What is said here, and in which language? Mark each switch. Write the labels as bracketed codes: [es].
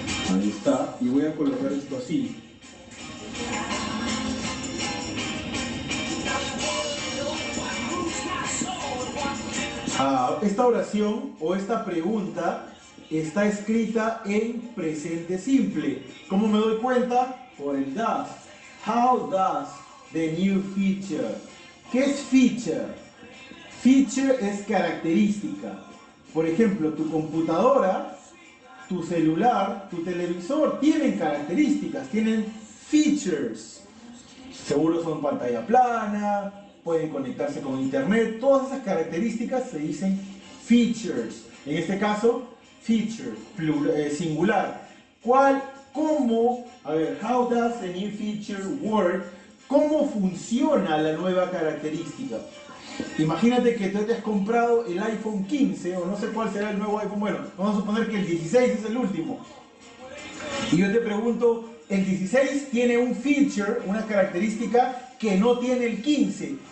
[es] Ahí está. Y voy a colocar esto así. Esta oración o esta pregunta está escrita en presente simple. ¿Cómo me doy cuenta? Por el does. [en] How does the new feature? [es] ¿Qué es feature? Feature es característica. Por ejemplo, tu computadora, tu celular, tu televisor tienen características, tienen features. Seguro son pantalla plana, pueden conectarse con internet, todas esas características se dicen features. En este caso, feature, singular. ¿Cómo? A ver, [en] how does the new feature work? [es] ¿Cómo funciona la nueva característica? Imagínate que tú te has comprado el iPhone 15 o no sé cuál será el nuevo iPhone. Bueno, vamos a suponer que el 16 es el último. Y yo te pregunto, el 16 tiene un feature, una característica que no tiene el 15.